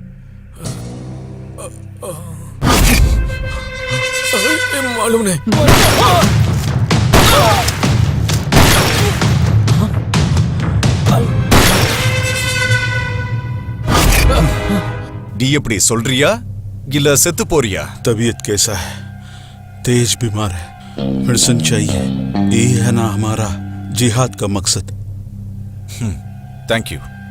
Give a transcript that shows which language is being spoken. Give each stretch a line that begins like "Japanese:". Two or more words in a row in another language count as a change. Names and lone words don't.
Hindi: मालूम नहीं.
Tamil: நீ எப்படி சொல்றியா இல்ல செத்து போறியா?
Hindi: तबीयत कैसा है? तेज बीमार है, मेडिसिन चाहिए. ये है ना हमारा जिहाद का मकसद.
English: thank you.